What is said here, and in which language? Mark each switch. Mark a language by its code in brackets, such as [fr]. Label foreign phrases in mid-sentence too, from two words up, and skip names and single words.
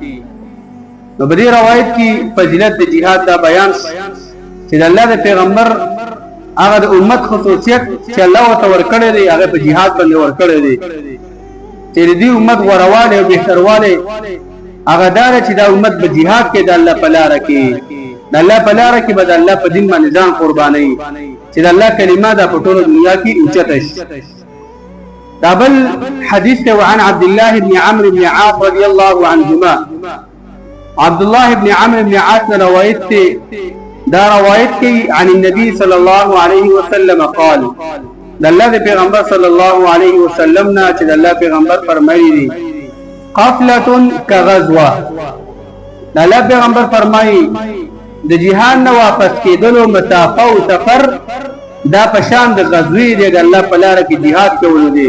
[ps] نو په دې روایت کې فضیلت د jihad دا بیان چې د الله د پیغمبر هغه د امت خصوصیت چې الله وتعالى ورکړي دی هغه په jihad باندې ورکړي دی چې دې امت غورواله او بهترواله هغه دار چې دا امت په jihad کې د الله په لار کې د الله په لار کې به د الله په دین باندې ځان قرباني چې د الله کلمه د پټولو دنیا کې اوچته شي. [ar] دابل حديث عن عبد الله بن عمرو بن عاص رضي الله عنهما عبد الله بن عمرو بن [ps] عاص روایت دا روایت کی [ar] عن النبي صلى الله عليه وسلم قال [ps] د الله پیغمبر [ar] صلی الله علیه وسلم [ps] نه چې د الله پیغمبر فرمایي دي [ar] قافله كغزوه [ps] د الله پیغمبر فرمایي د جهان نه واپس کېدلو مسافه او سفر دا پشان د غزوی دی د الله په لار کې jihad کول دي.